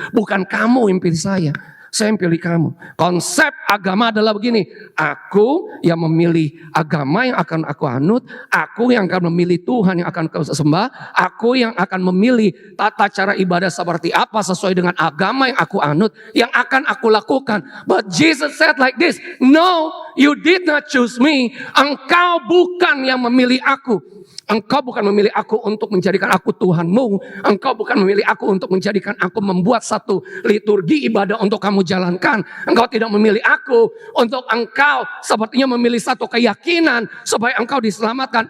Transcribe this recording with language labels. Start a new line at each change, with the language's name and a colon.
Indonesian: Bukan kamu yang pilih saya yang pilih kamu. Konsep agama adalah begini, aku yang memilih agama yang akan aku anut, aku yang akan memilih Tuhan yang akan aku sembah, aku yang akan memilih tata cara ibadah seperti apa sesuai dengan agama yang aku anut, yang akan aku lakukan.
English: But Jesus said like this, no, you did not choose me.
Indonesian: Engkau bukan yang memilih aku. Engkau bukan memilih aku untuk menjadikan aku Tuhanmu. Engkau bukan memilih aku untuk menjadikan aku membuat satu liturgi ibadah untuk kamu jalankan. Engkau tidak memilih aku untuk engkau sepertinya memilih satu keyakinan supaya engkau diselamatkan.